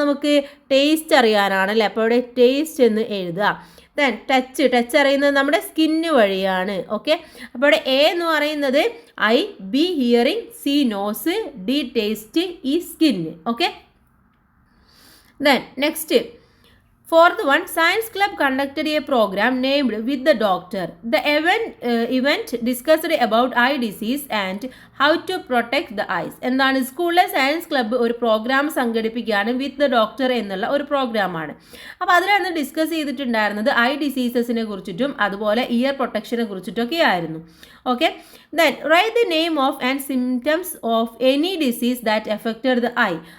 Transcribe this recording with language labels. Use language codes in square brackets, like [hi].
[ml] നമുക്ക് ടേസ്റ്റ് അറിയാനാണല്ലേ. അപ്പോൾ അവിടെ ടേസ്റ്റ് എന്ന് എഴുതുക. ദെൻ ടച്ച് അറിയുന്നത് നമ്മുടെ സ്കിന്ന് വഴിയാണ്. ഓക്കെ, അപ്പോൾ ഇവിടെ എന്ന് പറയുന്നത് I, B hearing, C nose, D taste, ഈ skin. Okay, then next [en] Fourth one, Science Club conducted a program named With the Doctor. The event discussed about eye disease and how to protect the eyes. [ml] എന്താണ് സ്കൂളിലെ science club ഒരു programme സംഘടിപ്പിക്കുകയാണ് with the doctor എന്നുള്ള ഒരു പ്രോഗ്രാമാണ്. അപ്പോൾ അതിലന്ന് discuss ചെയ്തിട്ടുണ്ടായിരുന്നത് I ഡിസീസസിനെ കുറിച്ചിട്ടും അതുപോലെ ഇയർ പ്രൊട്ടക്ഷനെ കുറിച്ചിട്ടൊക്കെ ആയിരുന്നു. [en] Okay, then write the name of and symptoms of any disease that affected the eye.